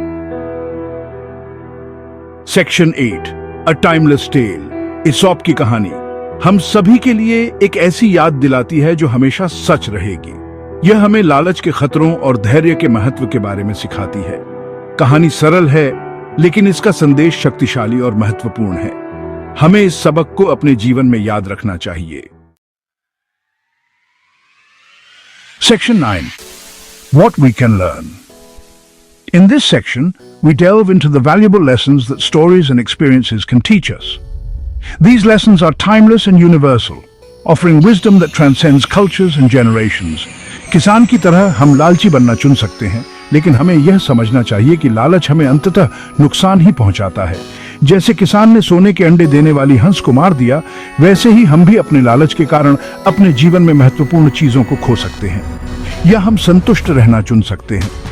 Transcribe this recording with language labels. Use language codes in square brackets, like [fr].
[en] section 8, a timeless tale, [hi] ESOP की कहानी हम सभी के लिए एक ऐसी याद दिलाती है जो हमेशा सच रहेगी। यह हमें लालच के खतरों और धैर्य के महत्व के बारे में सिखाती है। कहानी सरल है, लेकिन इसका संदेश शक्तिशाली और महत्वपूर्ण है। हमें इस सबक को अपने जीवन में याद रखना चाहिए। [en] Section 9, What we can learn. In this section, we delve into the valuable lessons that stories and experiences can teach us. These lessons are timeless and universal, offering wisdom that transcends cultures and generations. [hi] किसान की तरह हम लालची बनना चुन सकते हैं, लेकिन हमें यह समझना चाहिए कि लालच हमें अंततः नुकसान ही पहुंचाता है। जैसे किसान ने सोने के अंडे देने वाली हंस को मार दिया, वैसे ही हम भी अपने लालच के कारण अपने जीवन में महत्वपूर्ण चीजों को खो सकते हैं, या हम संतुष्ट रहना चुन सकते हैं।